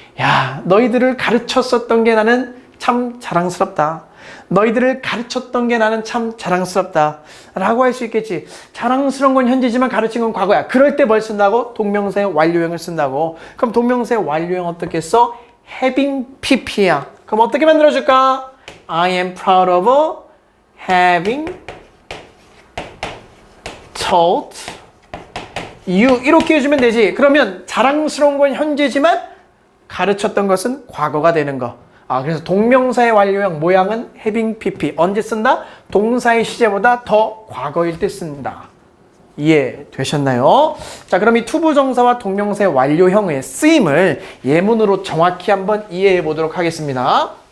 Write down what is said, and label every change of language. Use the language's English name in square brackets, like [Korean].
[Korean] 야, 너희들을 가르쳤었던 게 나는 참 자랑스럽다. 너희들을 가르쳤던 게 나는 참 자랑스럽다. 라고 할 수 있겠지. 자랑스러운 건 현재지만 가르친 건 과거야. 그럴 때 뭘 쓴다고? 동명사의 완료형을 쓴다고. 그럼 동명사의 완료형 어떻게 써? having pp야. 그럼 어떻게 만들어줄까? [English] I am proud of having taught you. [Korean] 이렇게 해주면 되지. 그러면 자랑스러운 건 현재지만 가르쳤던 것은 과거가 되는 거. 그래서 동명사의 완료형 모양은 having pp. 언제 쓴다? 동사의 시제보다 더 과거일 때 쓴다. 이해되셨나요? 자, 그럼 이 to 부정사와 동명사의 완료형의 쓰임을 예문으로 정확히 한번 이해해 보도록 하겠습니다.